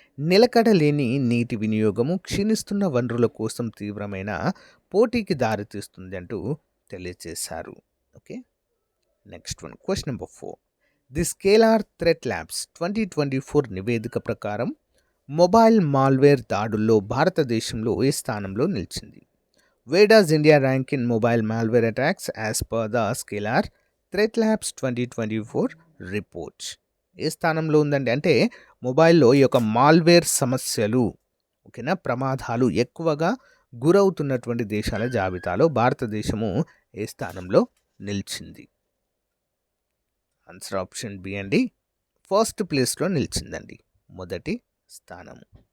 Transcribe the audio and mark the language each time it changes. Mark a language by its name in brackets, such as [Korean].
[Telugu] నిలకడలేని నీటి వినియోగము క్షీణిస్తున్న వనరుల కోసం తీవ్రమైన పోటీకి దారితీస్తుంది అంటూ తెలియజేశారు. Okay, next one, question number 4. The scalar threat labs 2024 నివేదిక ప్రకారం మొబైల్ మాల్వేర్ దాడుల్లో భారతదేశంలో ఏ స్థానంలో నిలిచింది? [English] Where does India rank in mobile malware attacks as per the Scalar Threat Labs 2024 report? [Telugu] ఏ స్థానంలో ఉందండి? అంటే మొబైల్లో ఈ యొక్క మాల్వేర్ సమస్యలు, ఓకేనా, ప్రమాదాలు ఎక్కువగా గురవుతున్నటువంటి దేశాల జాబితాలో భారతదేశము ఏ స్థానంలో నిలిచింది? ఆన్సర్ ఆప్షన్ బి అండి, ఫస్ట్ ప్లేస్లో నిలిచిందండి, మొదటి స్థానము.